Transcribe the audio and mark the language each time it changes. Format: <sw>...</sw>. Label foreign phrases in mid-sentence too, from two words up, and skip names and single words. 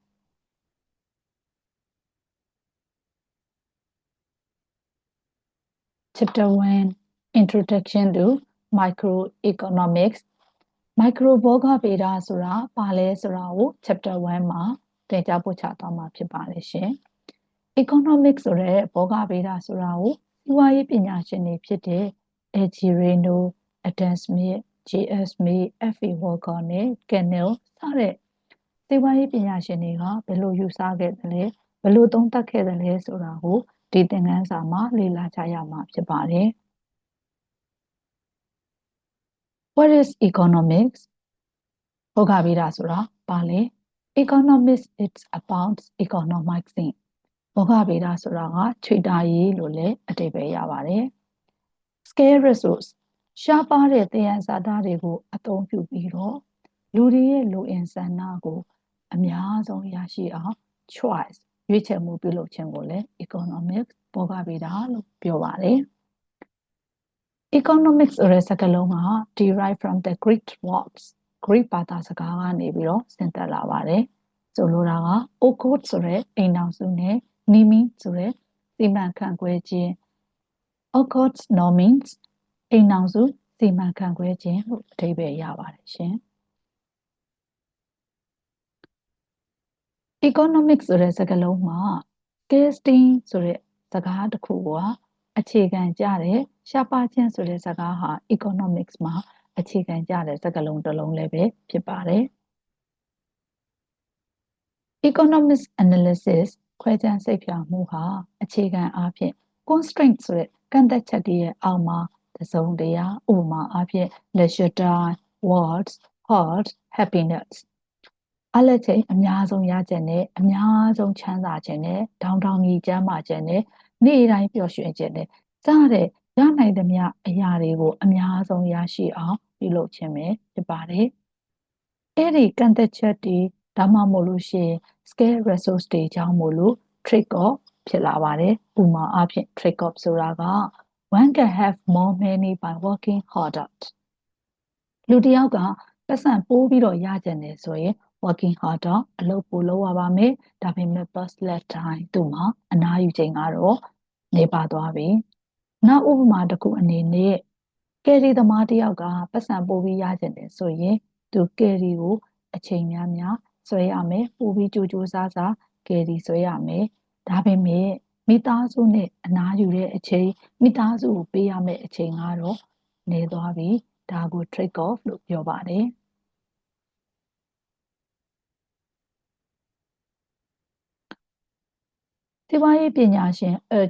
<en>Chapter 1 Introduction to Microeconomics</en> <my>Micro ဘောဂဗေဒဆိုတာဘာလဲဆိုတာကို Chapter 1မှာသင်ကြားပို့ချသွားမှာဖြစ်ပါတယ်ရှင်။ Economics ဆိုတဲ့ဘောဂဗေဒဆိုတာကိုစီးပွားရေးပညာရှင်တွေဖြစ်တဲ့ A.G. Reno, Adam Smith, J.S. May, F.A. Walker နဲ့ Kennel စတဲ့စီးပွားရေးပညာရှင်တွေကဘယ်လိုယူဆခဲ့သလဲဘယ်လိုသုံးသပ်ခဲ့သလဲဆိုတာကိုဒီသင်ခန်းစာမှာလေ့လာကြရမှာဖြစ်ပါတယ်။</my> <en>What is economics?</en> <my>ဘောဂဗေဒဆိုတာဘာလဲ</my> <en>Economics it's about economizing</en> <my>ဘောဂဗေဒဆိုတာကခြွေတာရေးလို့လည်းအဓိပ္ပာယ်ရပါတယ်</my> <en>Scarce resource</en> <my>ရှားပါးတဲ့သယံဇာတတွေကိုအ သုံးပြုပြီးတော့လူတွေရဲ့လိုအင်ဆန္ဒကိုအများဆုံးရရှိအောင် choice ရွေးချယ်မှုပြု လုပ်ခြင်းကိုလည်း economics ဘောဂဗေဒလို့ပြောပါတယ် Economics ဆိုတဲ့စကားလုံးက</my> <en>derive from the Greek words</en> <my>Greek ဘာသာစကားကနေပြီးတော့ဆင်းသက်လာပါတယ်ဆိုလိုတာက okot ဆိုတဲ့အိမ်ထောင်စုနဲ့ nimi ဆိုတဲ့စီမံခန့်ခွဲခြင်း okot nomins အိမ်ထောင်စုစီမံခန့်ခွဲခြင်းလို့အဓိပ္ပာယ်ရပါတယ်ရှင် Economics ဆိုတဲ့စကားလုံးမှာ scarcity ဆိုတဲ့စကားတစ်ခုကအခြေခံကြတဲ့ရှားပါးခြင်းဆိုတဲ့စကားဟာ economics မှာအခြေခံကြတဲ့စကားလုံးတစ်လုံးလည်းပဲဖြစ်ပါတယ်</my> <en>economics analysis</en> <my>ခွဲခြမ်းစိတ်ဖြာမှုဟာအခြေခံအားဖြင့် constraint ဆိုတဲ့ကန့်သက်ချက်တွေရဲ့အောက်မှာတစ်စုံတရာဥပမာအားဖြင့်</my> <en>leisure time, wealth, health, happiness</en> <my>အလက်ချိန်အများဆုံးရခြင်းနဲ့အများဆုံးချမ်းသာခြင်းနဲ့ထောင်ထောင်ကြီးကျန်းမာခြင်းနဲ့နေ့တိုင်းပျော်ရွှင်ခြင်းနဲ့စတဲ့ရနိုင်သမျှအရာတွေကိုအများဆုံးရရှိအောင်ပြုလုပ်ခြင်းပဲဖြစ်ပါတယ် ။အဲ့ဒီကန့်သက်ချက်တွေဒါမှမဟုတ်လို့ရှိရင်</my> <en>scarce resource</en> <my>တွေကြောင့်မို့လို့</my> <en>trade off</en> <my>ဖြစ်လာပါတယ်။ဥပမာအားဖြင့်</my> <en>trade off</en> <my>ဆိုတာက</my> <en>one can have more money by working harder</en> <my>လူတစ်ယောက်ကပတ်စံပိုးပြီးတော့ရကြတယ်ဆိုရင်</my> <en>working harder</en> <my>အလုပ်ပိုလုပ်ရပါမယ်ဒါပေမဲ့</my> <en>bus left time</en> <my>သူ့မှာအနားယူချိန်ကတော့နေပါသွားပြီနောက်ဥပမာတစ်ခုအနေနဲ့ကယ်ရီသမား တစ်ယောက်ကပတ်စံပိုးပြီးရကြတယ်ဆိုရင်သူကယ်ရီကိုအချိန်များများဆွဲရမယ်ပို့ပြီးကြိုးကြိုးစားစားကယ်ရီဆွဲရမယ်ဒါပေမဲ့မိသားစုနဲ့အနားယူတဲ့အချိန်မိသားစုကိုပေးရမယ့်အချိန်ကတော့နေသွားပြီဒါကို</my> <en>trade off</en> <my>လို့ပြောပါတယ်စီးပွားရေးပညာရှင် A.G.</my>